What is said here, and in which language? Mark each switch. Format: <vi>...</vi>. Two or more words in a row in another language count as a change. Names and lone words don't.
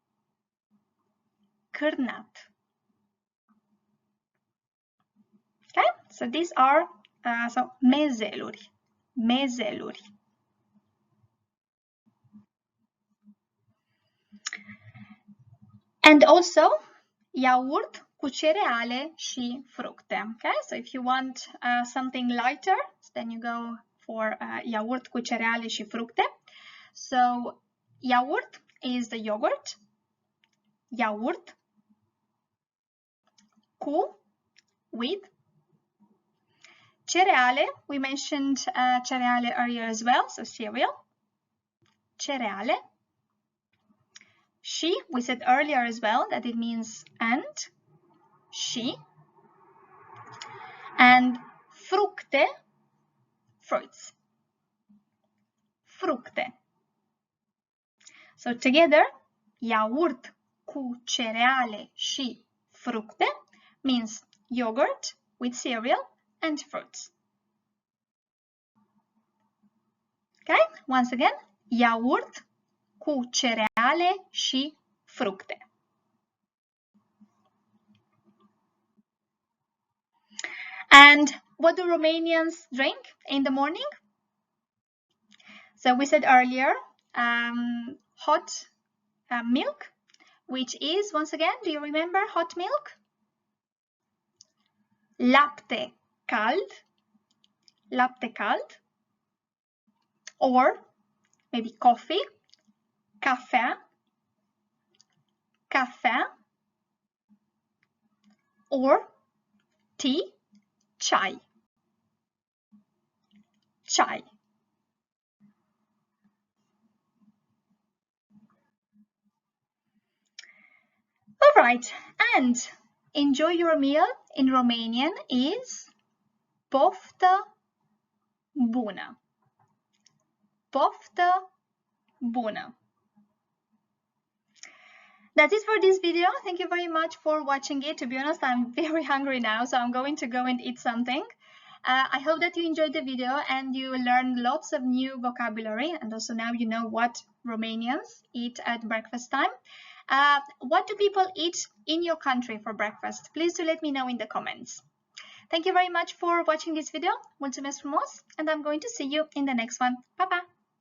<ro>Cârnat.</ro> <en>Okay, so these are mezeluri.</en> <ro>Mezeluri.</ro> <en>And also</en> <ro>iaurt cu cereale și fructe.</ro> <en>Okay, so if you want something lighter, then you go for</en> <ro>iaurt cu cereale și fructe.</ro> <en>So iaurt is the yogurt.</en> <ro>Iaurt cu,</ro> <en>with. Cereale, we mentioned cereale earlier as well, so cereal.</en> <ro>Cereale. Și,</ro> <en>we said earlier as well that it means and. Și. And fructe, fruits. Fructe. So together,</en> <ro>iaurt cu cereale și fructe</ro> <en>means yogurt with cereal and fruits. Okay, once again,</en> <ro>iaurt cu cereale și fructe.</ro> <en>And what do Romanians drink in the morning? So we said earlier, hot milk, which is, once again, do you remember hot milk?</en> <ro>Lapte cald. Lapte cald.</ro> <en>Or maybe coffee.</en> <ro>Cafea. Cafea.</ro> <en>Or tea.</en> <ro>Ceai. Ceai.</ro> <en>All right, and enjoy your meal in Romanian is</en> <ro>poftă bună. Poftă bună.</ro> <en>That's it for this video. Thank you very much for watching it. To be honest, I'm very hungry now, so I'm going to go and eat something. I hope that you enjoyed the video and you learned lots of new vocabulary, and also now you know what Romanians eat at breakfast time. What do people eat in your country for breakfast? Please do let me know in the comments. Thank you very much for watching this video.</en> <ro>Mulțumesc frumos,</ro> <en>and I'm going to see you in the next one.</en> <ro>Pa, pa!</ro>